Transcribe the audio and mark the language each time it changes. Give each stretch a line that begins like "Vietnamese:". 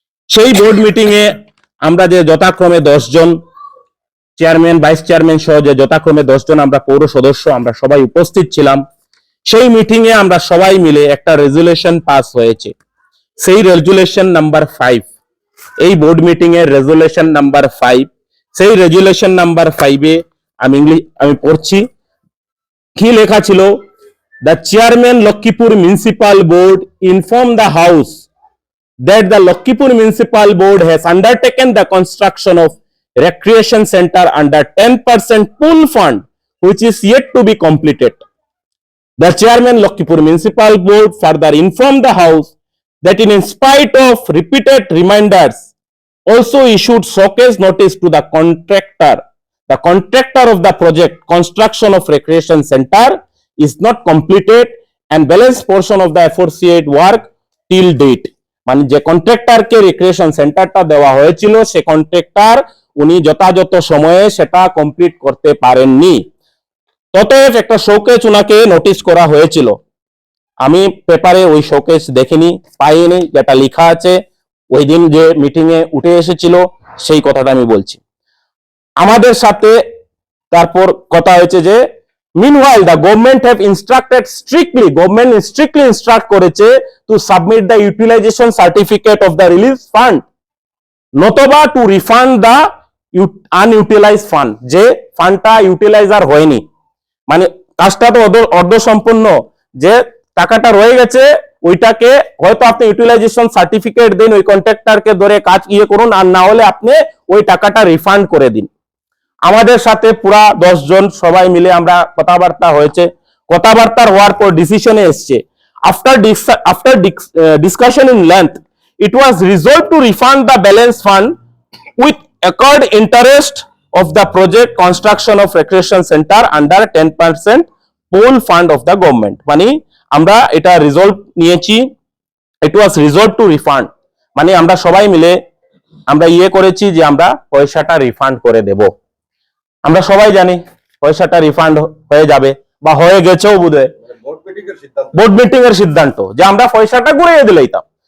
Bangla: সেই board meeting এ আমরা যে যথাক্রমে 10 জন চেয়ারম্যান, ভাইস চেয়ারম্যান সহ যে যথাক্রমে 10 জন আমরা পৌর সদস্য, আমরা সবাই উপস্থিত ছিলাম। সেই মিটিং এ আমরা সবাই মিলে একটা রেজুলেশন পাস হয়েছে। সেই রেজুলেশন নাম্বার 5, এই বোর্ড মিটিং এর রেজুলেশন নাম্বার 5। সেই রেজুলেশন নাম্বার 5 এ আমি পড়ছি কি লেখা ছিল।
English: The chairman Lakhipur Municipal Board informed the House that the Lakhipur Municipal Board has undertaken the construction of recreation center under 10% pool fund, which is yet to be completed. The chairman Lakhipur Municipal Board further informed the House that in spite of repeated reminders, also issued showcase notice to the contractor of the project construction of recreation center is not completed and balance portion of the aforesaid work till date.
Bangla: মানে যে কন্ট্রাক্টরকে recreation সেন্টারটা দেওয়া হয়েছিল, সে contractor উনি যথাযথ সময়ে সেটা complete করতে পারেননি। ততএব একটা শোকেজ উনাকে নোটিশ করা হয়েছিল। আমি পেপারে ওই শোকেজ দেখিনি, পাইনি। যেটা লেখা আছে ওই দিন যে মিটিং এ উঠে এসেছিল সেই কথাটা আমি বলছি। আমাদের সাথে তারপর কথা হয়েছে যে
English: meanwhile the government have government strictly instruct
Bangla: করেছে
English: to submit the utilization certificate of the release fund,
Bangla: নতবা
English: to refund the unutilized fund।
Bangla: যে ফান্ডটা ইউটিলাইজার হয়নি, মানে কাজটা তো অর্ধ সম্পূর্ণ, যে টাকাটা রয়ে গেছে ওইটাকে হয়তো আপনি ইউটিলাইজেশন সার্টিফিকেট দিন, ওই কন্ট্রাক্টরকে ধরে কাজ করুন, আর না হলে আপনি ওই টাকাটা রিফান্ড করে দিন। আমাদের সাথে পুরা 10 জন সবাই মিলে আমরা কথাবার্তা হয়েছে। কথাবার্তার হওয়ার পর ডিসিশনে এসছে,
English: after discussion in length, it was resolved to refund the balance fund with accrued interest of the project construction of recreation center under 10% pool fund of the government।
Bangla: মানে আমরা এটা রিজলভ নিয়েছি,
English: it was resolve to refund,
Bangla: মানে আমরা সবাই মিলে আমরা করেছি যে আমরা পয়সাটা রিফান্ড করে দেব। আমরা সবাই জানি পয়সাটা রিফান্ড হয়ে যাবে বা হয়ে গেছেও বোধহয়, বোর্ড মিটিং এর সিদ্ধান্ত যে আমরা পয়সাটা ঘুরিয়ে দিলাইতাম।